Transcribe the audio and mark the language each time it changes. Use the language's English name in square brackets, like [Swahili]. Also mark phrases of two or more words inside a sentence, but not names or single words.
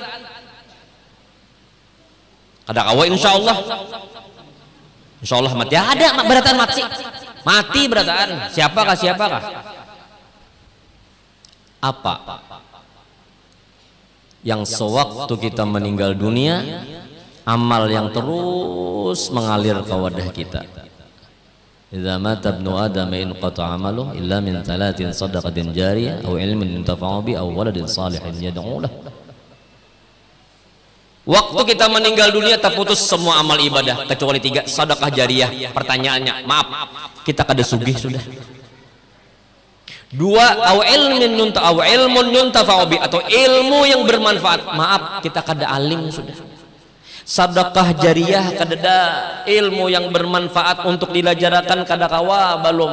[Banjar] Ada kawa [Arabic] إن شاء الله [Banjar] mati, ada berataan mati berataan. [Indonesian] Siapakah apa yang sewaktu kita meninggal dunia, amal yang terus mengalir ke wadah kita. [Arabic] إذا مات ابن آدم ان قطع عمله إلا من 3 صدقة جارية أو علم ينتفع ب أو ولد صالح يدعو له. [Indonesian] Waktu kita meninggal dunia terputus semua amal ibadah kecuali 3, sedekah jariyah. [Banjar] Pertanyaannya, maaf, kita kada sugih sudah. [Indonesian] 2, [Arabic] علم ينتفع ب, [Indonesian] atau ilmu yang bermanfaat. [Banjar] Maaf, kita kada alim sudah. Sedekah jariyah kada ilmu yang bermanfaat untuk dilajarakan kada kawa balum.